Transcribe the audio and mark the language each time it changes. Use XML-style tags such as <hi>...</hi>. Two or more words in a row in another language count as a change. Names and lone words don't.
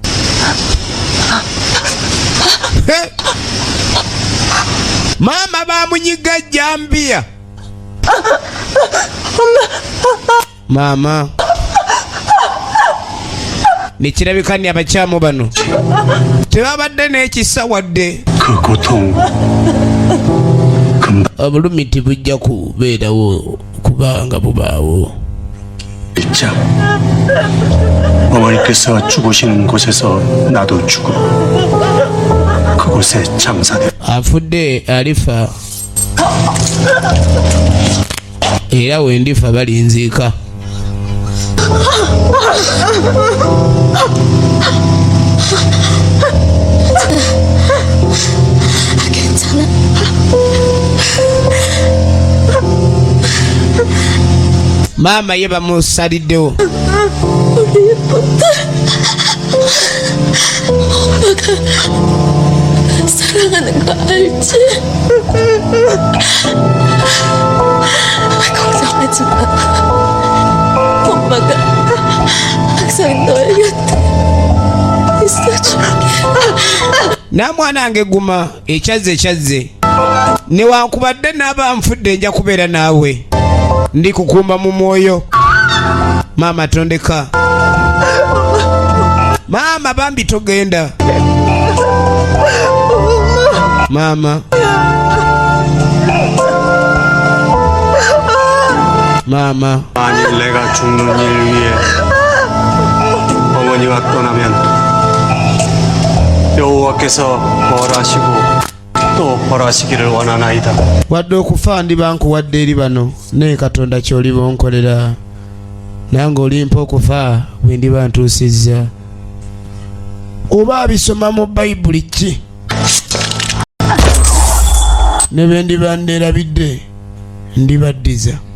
<lg>Mama bamunyiga jambia. Mama nikirabika ni abakyamu bano tebabadde n'ekisa wadde</lg> <ko>그 고통</ko> <lg>obulumi tibujja kubeerawo kubanga bubaawo.</lg> <ko>있자. 어머니께서 죽으시는 곳에서 나도 죽어. 그곳에 장사돼.</ko> <lg>afudde alifa era wendifa balinziika.</lg> <ko>괜찮아.</ko> <lg>Mama ye bamusaliddewo.</lg> <ko>우리 예쁜데 엄마가 사랑하는 거 알지? 걱정하지 마. 엄마가 항상 너의 곁에 있어줄게.</ko> <lg>Namwana wange guma ekyazze newankubadde naaba nfudde nja kubeera naawe ndi kukumba mu mwoyo. Mama tondeka. Mama bambi togenda. Mama</lg> <ko>만일 내가 죽는 일 위해 어머니가 떠나면 여호와께서 벌하시고 또 벌하시기를 원하나이다.</ko> <lg>wadde okufa ndiba nkuwadde eri bano naye Katonda ky'oli bonkolera nange olimpa okufa bwe ndiba ntuusizza. Oba abisoma mu Bayibuli ki ne bwe ndiba nneerabidde ndibaddiza.</lg>